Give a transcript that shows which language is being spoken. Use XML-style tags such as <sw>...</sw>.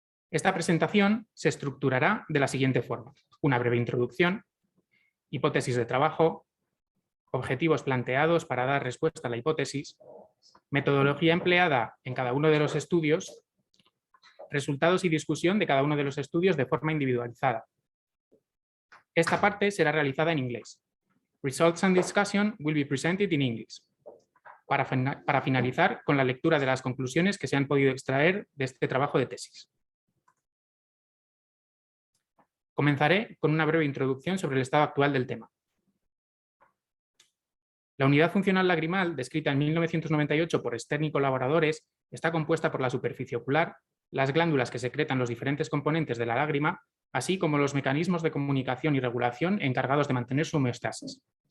<es>Esta presentación se estructurará de la siguiente forma: una breve introducción, hipótesis de trabajo, objetivos planteados para dar respuesta a la hipótesis, metodología empleada en cada uno de los estudios, resultados y discusión de cada uno de los estudios de forma individualizada. Esta parte será realizada en inglés.</es> <en>Results and discussion will be presented in English.</en> <es>Para finalizar con la lectura de las conclusiones que se han podido extraer de este trabajo de tesis. Comenzaré con una breve introducción sobre el estado actual del tema. La unidad funcional lagrimal, descrita en 1998 por Stern y colaboradores, está compuesta por la superficie ocular, las glándulas que secretan los diferentes componentes de la lágrima, así como los mecanismos de comunicación y regulación encargados de mantener su homeostasis.</es>